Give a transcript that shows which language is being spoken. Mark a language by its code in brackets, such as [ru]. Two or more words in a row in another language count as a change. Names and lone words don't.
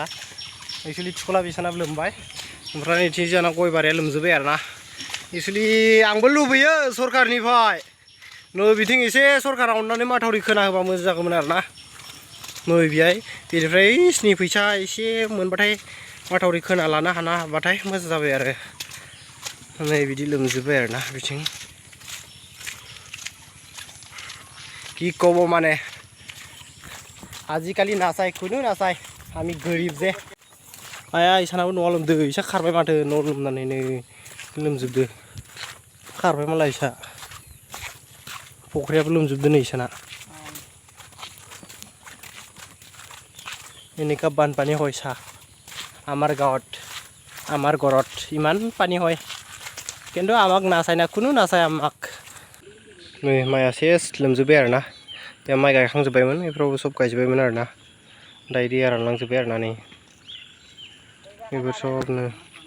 [brx] एक्सुवेलि थिखला बिसानाबो लोमबाय ओमफ्राय नैथिं जोंना गय बारिया लोमजोब्बाय आरोना एक्सुवेलि आंबो लुबैयो सरकारनिफ्राय नै बिथिं एसे सरकारा अननानै माथावरि खोना होबा मोजां जागौमोन आरोना नै बेहाय बेनिफ्राय स्नि फैसा एसे मोनबाथाय माथावरि खोना लानो हाबाथाय मोजां जाबाय आरो नै बिदि लोमजोब्बाय आरोना बिथिं [as] কি ক'ব মানে [brx] आजिखालि नासाय खुनु नासाय आमी गोरिब जे आया इसानाबो न'आ लोमदो इसा खारबाय माथो न' लोमनानैनो लोमजोबदो खारबाय मालाय इसा फख्रियाबो लोमजोबदो नै इसाना [as] এনেকা বানপানী হয় চা আমাৰ গাঁৱত আমাৰ ঘৰত ইমান পানী হয় কিন্তু আমাক নাচায় না কোনো নাচায় আমাক [brx] नै माइया सेस लोमजोब्बाय आरोना दा माइ गायखांजोब्बायमोन बेफोरावबो सब गायजोब्बायमोन आरोना दायो दैया रानलांजोब्बाय आरोना नै बेफोर सबनो